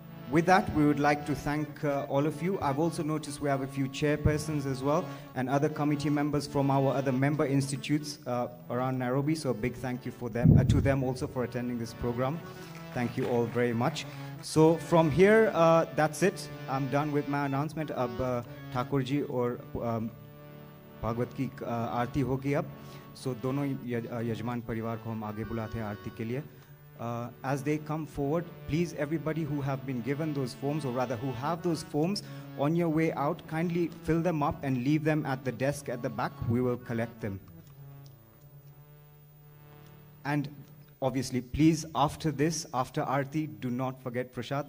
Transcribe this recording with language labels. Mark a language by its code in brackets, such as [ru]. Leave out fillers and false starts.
[en] With that, we would like to thank all of you. I've also noticed we have a few chairpersons as well and other committee members from our other member institutes around Nairobi. So a big thank you for them, to them also for attending this program. Thank you all very much. So from here, that's it. I'm done with my announcement. [hi] Ab Thakur ji और भागवत की आरती होगी अब. So दोनों यजमान परिवार को हम आगे बुलाते हैं आरती के लिए. [en] As they come forward, please everybody who have been given those forms, or rather who have those forms, on your way out, kindly fill them up and leave them at the desk at the back. We will collect them. And obviously, please, after this, after Aarti, do not forget Prashad.